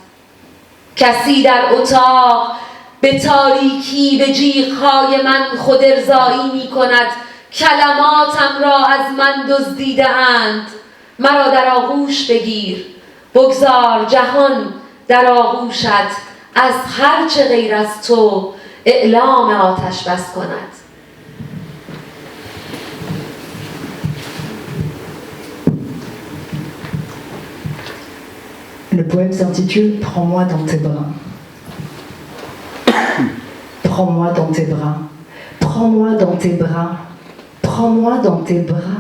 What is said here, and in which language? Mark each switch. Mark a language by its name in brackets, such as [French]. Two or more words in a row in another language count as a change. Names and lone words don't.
[Persian] کسی در اتاق به تاریکی به جیغ‌های من خود ارضایی می کند کلماتم را از من دزدیده اند مرا در آغوش بگیر بگذار جهان در آغوشت از هر چه غیر از تو اعلام آتش بس کند [French] Le poème s'intitule « Prends-moi dans tes bras ». Prends-moi dans tes bras, prends-moi dans tes bras, prends-moi dans tes bras.